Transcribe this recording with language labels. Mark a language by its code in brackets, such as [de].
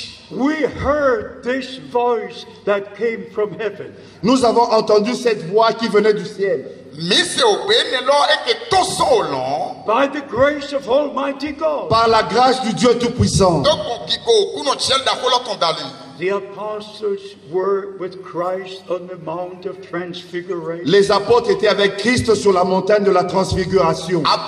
[en] We heard this voice that came from heaven. [fr] Nous avons entendu cette voix qui venait du ciel. [en] By the grace of Almighty God. [fr] Par la grâce du Dieu Tout-Puissant. [en] The apostles were with Christ on the Mount of Transfiguration. [fr] Les apôtres étaient avec Christ sur la montagne de la Transfiguration.